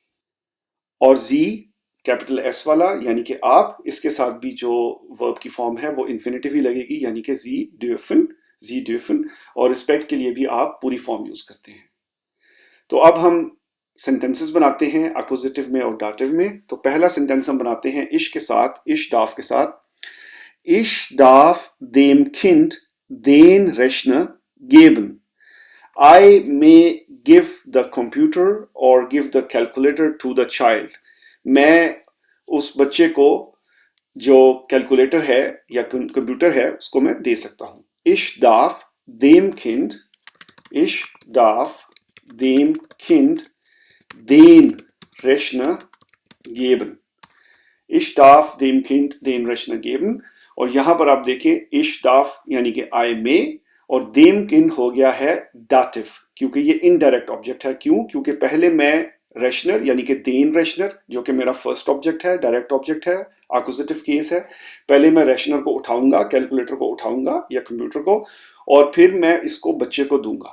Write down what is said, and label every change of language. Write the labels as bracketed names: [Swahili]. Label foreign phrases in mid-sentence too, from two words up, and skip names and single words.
[Hindi] और जी [English] capital S [Hindi] वाला यानी कि आप, इसके साथ भी जो वर्ब की फॉर्म है वो इन्फिनेटिव ही लगेगी, यानी कि [German] Sie dürfen, Sie dürfen. [Hindi] और रिस्पेक्ट के लिए भी आप पूरी [English] form use [Hindi] करते हैं। तो अब हम सेंटेंसेस बनाते हैं एक्कुजेटिव में और डाटिव में। तो पहला सेंटेंस हम बनाते हैं इश के साथ, [German] ich darf [Hindi] के साथ। [German] Ich darf dem Kind den Rechner geben. [English] I may give the computer or give the calculator to the child. [Hindi] मैं उस बच्चे को जो कैलकुलेटर है या कंप्यूटर है उसको मैं दे सकता हूं। [German] Ich darf dem Kind, ich darf dem Kind den Rechner geben. Ich darf dem Kind den Rechner geben। [Hindi] और यहां पर आप देखें [German] ich darf [Hindi] यानी कि [English] I may, [Hindi] और [German] dem Kind [Hindi] हो गया है dative, क्योंकि ये [English] indirect object [Hindi] है। क्यों? क्योंकि पहले मैं रेशनर यानी कि [German] den Rechner, [Hindi] जो कि मेरा [English] first object [Hindi] है, [English] direct object [Hindi] है, [English] accusative case [Hindi] है। पहले मैं रेशनर को उठाऊंगा, कैलकुलेटर को उठाऊंगा या कंप्यूटर को, और फिर मैं इसको बच्चे को दूंगा।